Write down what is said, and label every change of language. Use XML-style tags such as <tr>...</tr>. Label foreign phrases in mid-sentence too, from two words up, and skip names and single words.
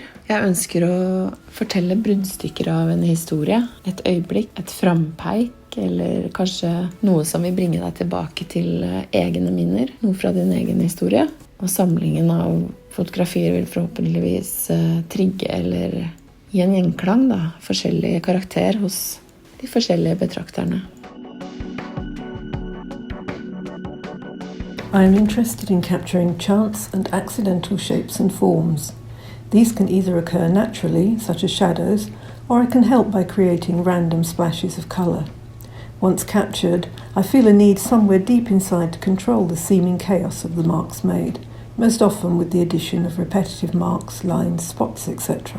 <no>Jeg ønsker å fortelle bruddstykker av en historie, et øyeblikk, et frampeik, eller kanskje noe som vil bringe deg tilbake til egne minner, noe fra din egen historie. Og samlingen av fotografier vil forhåpentligvis trigge eller gi en gjenklang, forskjellig karakter hos de forskjellige betrakterne.</no> <en>I am interested in capturing chance and accidental shapes and forms. These can either occur naturally, such as shadows, or I can help by creating random splashes of colour. Once captured, I feel a need somewhere deep inside to control the seeming chaos of the marks made, most often with the addition of repetitive marks, lines, spots, etc.</en>